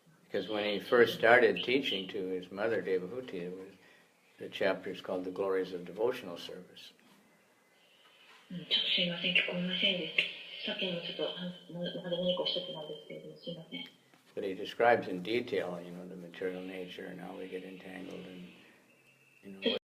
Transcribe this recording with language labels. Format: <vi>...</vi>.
<en>Because when he first started teaching to his mother Devahuti, the chapter is called The Glories of Devotional Service.</en> <ja>ちょっとすいません、聞こえませんです。さっきもちょっとまだ何かおっしゃってたんですけれども、すいません。</ja> <en>But he describes in detail, the material nature and how we get entangled and</en>